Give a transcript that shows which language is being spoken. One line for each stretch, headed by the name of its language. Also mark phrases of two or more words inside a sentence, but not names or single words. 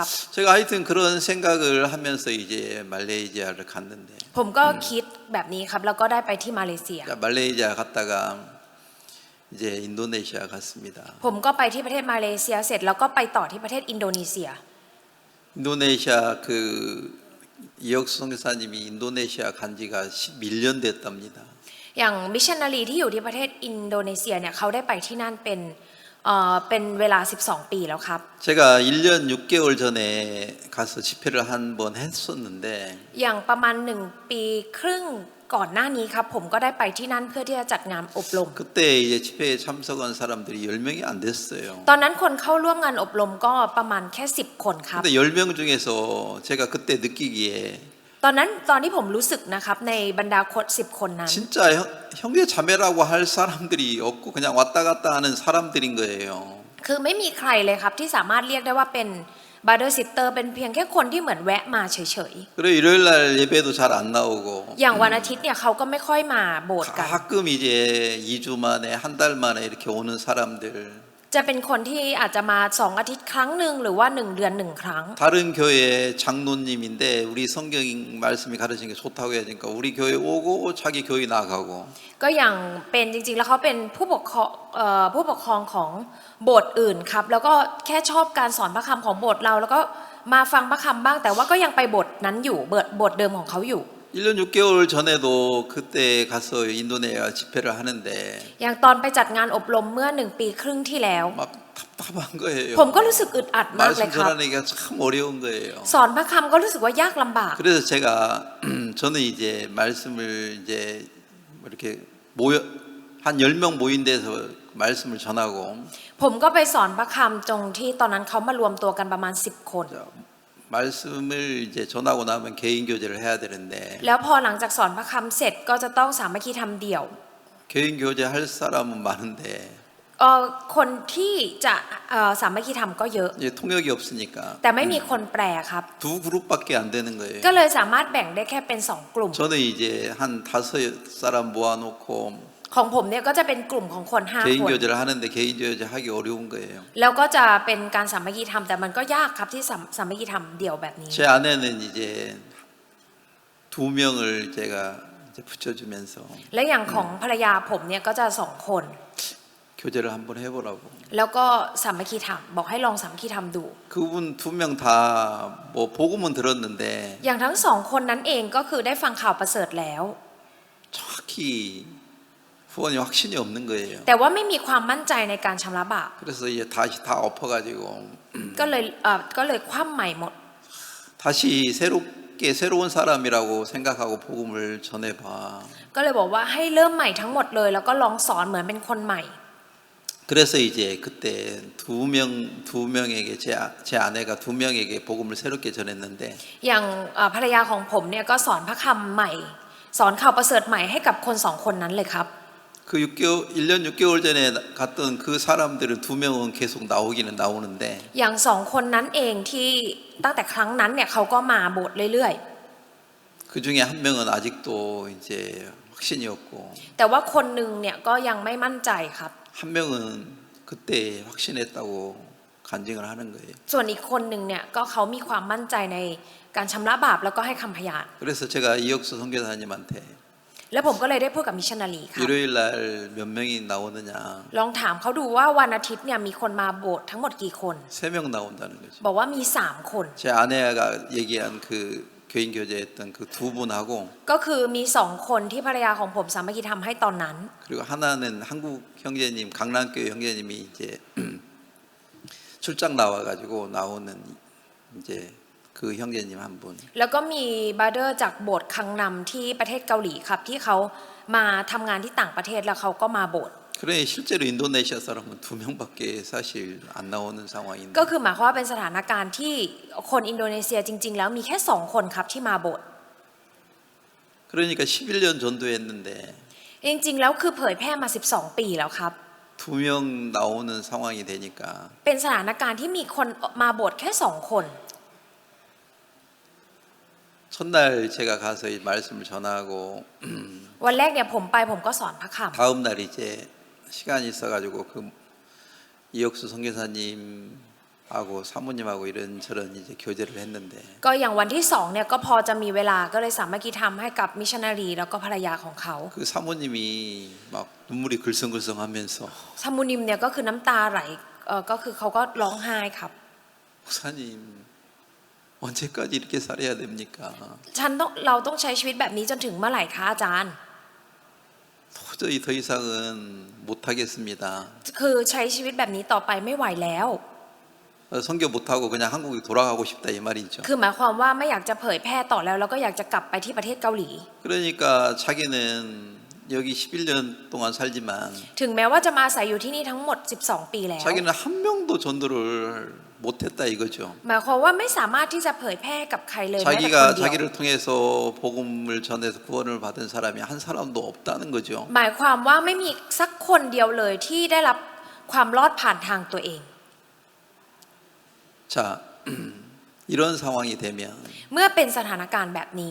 Korean: 제가 하여튼 그런 생각을 하면서 이제 말레이시아를 갔는데
Thai: ผมก็คิดแบบนี้ครับแล้วก็ได้ไปที่มาเลเซีย
Korean: 자, 말레이시아 갔다가 이제 인도네시아 갔습니다.
Thai: ผมก็ไปที่ประเทศมาเลเซียเสร็จแล้วก็ไปต่อที่ประเทศอินโดนีเซีย
Korean: 인도네시아 그 이혁수 선교사님이 인도네시아 간 지가 11년 됐답니다.
Thai: อย่างมิชชันนารีที่อยู่ที่ประเทศอินโดนีเซียเนี่ยเขาได้ไปที่นั่นเป็นเวลา 12 ปีแล้วครับ
Korean: 제가 1년 6개월 전에 가서 집회를 한 번 했었는데
Thai: อย่างประมาณ1 ปีครึ่งก่อนหน้านี้ครับผมก็ได้ไปที่นั่นเพื่อที่จะจัดงานอบรม
Korean: 그때 이제 집회에 참석한 사람들이 10명이 안 됐어요.
Thai: ตอนนั้นคนเข้าร่วมงานอบรมก็ประมาณแค่10 คนครับ
Korean: 근데 10명 중에서 제가 그때 느끼기에
Thai: ตอนที่ผมรู้สึกนะครับในบรรดาคน10 คนนั้น
Korean: 진짜 형제 자매라고 할 사람들이 없고 그냥 왔다 갔다 하는 사람들인 거예요.
Thai: คือไม่มีใครเลยครับที่สามารถเรียกได้ว่าเป็น
English: brother sister
Thai: เป็นเพียงแค่คนที่เหมือนแวะมาเฉย
Korean: 그리고 일요일 날 예배도 잘 안 나오고
Thai: ๆ อย่างวันอาทิตย์เนี่ยเขาก็ไม่ค่อยมาโบสถ์กัน
Korean: 가끔 이제 2주 만에 한 달 만에 이렇게 오는 사람들
Thai: จะเป็นคนที่อาจจะมา2 อาทิตย์ครั้งหนึ่งหรือว่า1 เดือน 1 ครั้ง
Korean: 다른 교회 장로님인데 우리 성경 말씀이 가르치는 게 좋다고 해야 되니까 우리 교회 오고 자기 교회 나가고
Thai: ก็อย่างเป็นจริงๆแล้วเขาเป็นผู้ปกครองของโบสถ์อื่นครับแล้วก็แค่ชอบการสอนพระคำของโบสถ์เราแล้วก็มาฟังพระคำบ้างแต่ว่าก็ยังไปโบสถ์นั้นอยู่โบสถ์เดิมของเขาอยู่
Korean: 1년 6개월 전에도 그때 가서 인도네시아 집회를 하는데
Thai: อย่างตอนไปจัดงานอบรมเมื่อ1 ปีครึ่งที่แล้ว
Korean: 막 답답한 거예요.
Thai: ผมก็รู้สึกอึดอัดมากเลย
Korean: 말씀
Thai: ครับ
Korean: 전하기가 참 어려운 거예요.
Thai: สอนพระคำก็รู้สึกว่ายากลำบาก
Korean: 그래서 제가 저는 이제 말씀을 이제 이렇게 모여 한 10명 모인 데서 말씀을 전하고
Thai: ผมก็ไปสอนพระคำตรงที่ตอนนั้นเขามารวมตัวกันประมาณ10 คน
Korean: 말씀을 이제 전하고 나면 개인 교제를 해야 되는데
Thai: แล้วพอหลังจากสอนพระคำเสร็จก็จะต้องสามัคคีธรรมเดี่ยว
Korean: 개인 교제 할 사람은 많은데
Thai: คนที่จะสามัคคีธรรมก็เยอะ
Korean: 이제 통역이 없으니까
Thai: แต่ไม่มีคนแปลครับ
Korean: 두 그룹밖에 안 되는 거예요.
Thai: ก็เลยสามารถแบ่งได้แค่เป็น2 กลุ่ม
Korean: 저는 이제 한 5사람 모아놓고
Thai: ของผมเนี่ยก็จะเป็นกลุ่มของคน5
Korean: 개인
Thai: คน
Korean: 교제를 하는데 개인 교제 하기 어려운 거예요.
Thai: แล้วก็จะเป็นการสามัคคีธรรมแต่มันก็ยากครับที่สามัคคีธรรมเดี่ยวแบบนี้
Korean: 제 아내는 이제 2명을 제가 이제 붙여주면서
Thai: และอย่างของภรรยาผมเนี่ยก็จะ2 คน
Korean: 교제를 한번 해보라고.
Thai: แล้วก็สามัคคีธรรมบอกให้ลองสามัคคีธรรมดู
Korean: 그분 두 명 다 뭐 복음은 들었는데
Thai: อย่างทั้งสองคนนั้นเองก็คือได้ฟังข่าวประเสริฐแล้ว
Korean: 정확히 후원이 확신이 없는 거예요.
Thai: แต่ว่าไม่มีความมั่นใจในการชำระบาป
Korean: 그래서 이제 다시 다 엎어가지고
Thai: ก็เลยคว่ำใหม่หมด
Korean: 다시 새롭게 새로운 사람이라고 생각하고 복음을 전해봐.
Thai: ก็เลยบอกว่าให้เริ่มใหม่ทั้งหมดเลยแล้วก็ลองสอนเหมือนเป็นคนใหม่
Korean: 그래서 이제 그때 두 명에게 제 아내가 두 명에게 복음을 새롭게 전했는데
Thai: อย่างภรรยาของผมเนี่ยก็สอนพระคำใหม่ สอนข่าวประเสริฐใหม่ให้กับคนสองคนนั้นเลยครับ
Korean: 그 1년 6개월 전에 갔던 그 사람들은 두 명은 계속 나오기는 나오는데
Thai: อย่างสองคนนั้นเองที่ตั้งแต่ครั้งนั้นเนี่ยเขาก็มาโบสถ์เรื่อย
Korean: 그 중에 한 명은 아직도 이제 확신이 없고
Thai: ๆ แต่ว่าคนหนึ่งเนี่ยก็ยังไม่มั่นใจครับ
Korean: 한 명은 그때 확신했다고 간증을 하는 거예요.
Thai: ส่วนอีกคนหนึ่งเนี่ยก็เขามีความมั่นใจในการชำระบาปแล้วก็ให้คำพยาน
Korean: 그래서 제가 이혁수 선교사님한테
Thai: แล้วผมก็เลยได้พูดกับมิชชันนารีครับ
Korean: 일요일 날 몇 명이 나오느냐
Thai: ลองถามเขาดูว่าวันอาทิตย์เนี่ยมีคนมาโบสถ์ทั้งหมดกี่คน
Korean: 3명 나온다는 거죠.
Thai: บอกว่ามี3คน
Korean: 제 아내가 얘기한 그 교인 교제했던 그 두 분하고
Thai: ก็คือมี2คนที่ภรรยาของผมสามัคคีทำให้ตอนนั้น
Korean: 그리고 하나는 한국 형제님 강남교회 형제님이 이제 출장 나와가지고 나오는 이제 그 형제님 한 분.
Thai: แล้วก็มีบาร์เดอร์จากโบสถ์คังนำที่ประเทศเกาหลีครับที่เขามาทำงานที่ต่างประเทศแล้วเขาก็มาโบสถ์
Korean: 그러니 실제로 인도네시아 사람은 두 명밖에 사실 안 나오는 상황인데
Thai: ก็คือหมายความว่าเป็นสถานการณ์ที่คนอินโดนีเซียจริงๆแล้วมีแค่2คนครับที่มาโบสถ์
Korean: 그러니까 11년 전도했는데
Thai: จริงๆแล้วคือเผยแพร่มา12 ปีแล้วครับ
Korean: 두 명 나오는 상황이 되니까
Thai: เป็นสถานการณ์ที่มีคนมาโบสถ์แค่2คน
Korean: 첫날 제가 가서 이 말씀을 전하고
Thai: วันแรกเนี่ยผมไปผมก็สอนพระคำ
Korean: 다음 날 이제 시간이 있어가지고 그 이혁수 선교사님하고 사모님하고 이런저런 이제 교제를 했는데
Thai: ก็อย่างวันที่2เนี่ยก็พอจะมีเวลาก็เลยสามัคคีทำให้กับมิชชันนารีแล้วก็ภรรยาของเขา
Korean: 그 사모님이 막 눈물이 글썽글썽하면서
Thai: ซามูนิมเนี่ยก็คือน้ำตาไหลก็คือเขาก็ร้องไห้ครับ
Korean: 목사님 언제까지 이렇게 살아야 됩니까?
Thai: เราต้องใช้ชีวิตแบบนี้จนถึงเมื่อไหร่คะอาจารย์
Korean: 도저히 더 이상은 못하겠습니다.
Thai: คือใช้ชีวิตแบบนี้ต่อไปไม่ไหวแล้ว
Korean: 선교 못하고 그냥 한국에 돌아가고 싶다 이 말이죠.
Thai: คือหมายความว่าไม่อยากจะเผยแพร่ต่อแล้วแล้วก็อยากจะกลับไปที่ประเทศเกาหลี
Korean: 그러니까 자기는 여기 11년 동안 살지만
Thai: ถึงแม้ว่าจะมาอาศัยอยู่ที่นี่ทั้งหมด12 ปีแล้ว
Korean: 자기는 한 명도 전도를 못했다 이거죠.
Thai: หมายความว่าไม่สามารถที่จะเผยแพร่กับใครเลยแม้แต่คน
Korean: 자기가
Thai: เดียว
Korean: 자기를 통해서 복음을 전해서 구원을 받은 사람이 한 사람도 없다는 거죠.
Thai: หมายความว่าไม่มีสักคนเดียวเลยที่ได้รับความรอดผ่านทางตัวเอง
Korean: 자, 이런 상황이 되면
Thai: เมื่อเป็นสถานการณ์แบบนี้